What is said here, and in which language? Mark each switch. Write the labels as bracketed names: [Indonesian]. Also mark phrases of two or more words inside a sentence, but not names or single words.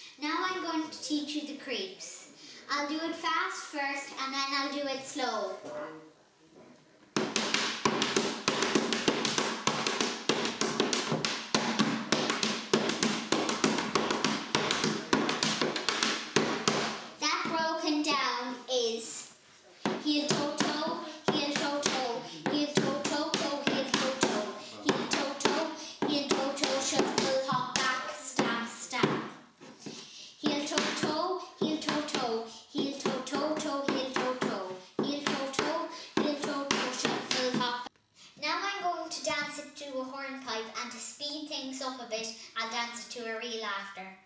[English] Now I'm going to teach you the creeps. I'll do it fast first and then I'll do it slow. Down is heel toe toe, heel toe toe, heel toe toe toe, heel toe toe, heel toe toe, heel toe toe, shuffle hop back, stamp stamp. Heel toe toe, heel toe toe, heel toe toe toe, heel toe toe, heel toe toe, heel toe toe, shuffle hop. Now I'm going to dance it to a hornpipe, and to speed things up a bit, I'll dance it to a reel after.